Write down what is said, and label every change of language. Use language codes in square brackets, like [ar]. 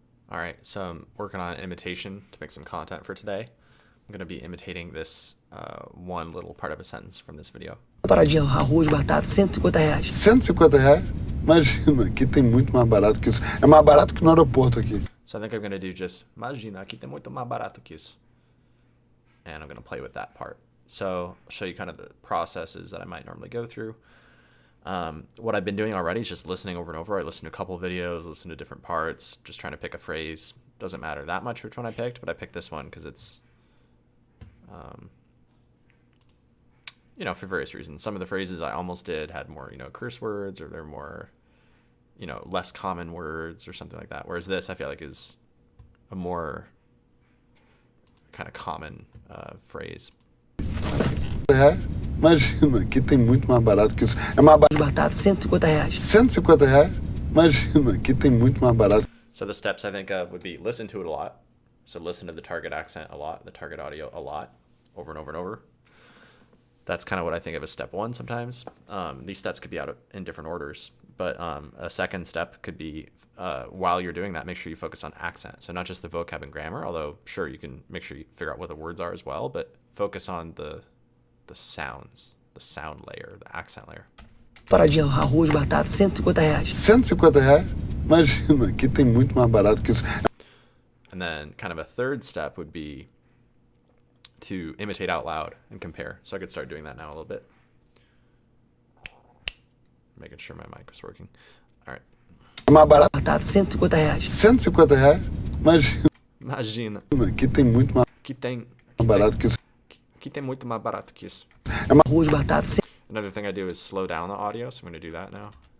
[en] All right, so I'm working on an imitation to make some content for today. I'm going to be imitating this one little part of a sentence from this video. [pt] Paradinha, arroz, batata, R$ 150. R$ 150? Imagina, aqui tem muito mais barato que isso. É mais barato que no aeroporto aqui. [en] So I think I'm going to do just, [pt] imagina, aqui tem muito mais barato que isso. [en] And I'm going to play with that part. So I'll show you kind of the processes that I might normally go through. What I've been doing already is just listening over and over. I listen to a couple of videos, listen to different parts, just trying to pick a phrase. Doesn't matter that much which one I picked, but I picked this one because it's, you know, for various reasons. Some of the phrases I almost did had more, you know, curse words, or they're more, you know, less common words or something like that. Whereas this, I feel like, is a more kind of common phrase. [pt] Imagina, aqui tem muito mais barato que isso. É mais barato. Batata, R$ 150. R$ 150? Imagina, aqui tem muito mais barato. [en] So the steps I think of would be listen to it a lot. So listen to the target accent a lot, the target audio a lot, over and over and over. That's kind of what I think of as step one sometimes. These steps could be out in different orders, but a second step could be while you're doing that, make sure you focus on accent. So not just the vocab and grammar, although sure you can make sure you figure out what the words are as well, but focus on the sounds, the sound layer, the accent layer. [pt] Paradinha, arroz, batata, R$ 150. R$ 150? Imagina, aqui tem muito mais barato que isso. [en] And then kind of a third step would be to imitate out loud and compare. So I could start doing that now a little bit. Making sure my mic was working. All right. [pt] É mais barato. Batata, R$ 150. R$ 150? Imagina. Aqui tem muito mais barato que isso. Aqui tem muito mais barato que isso. Arroz, batata, [en] Another thing I do is slow down the audio, so I'm going to do that now.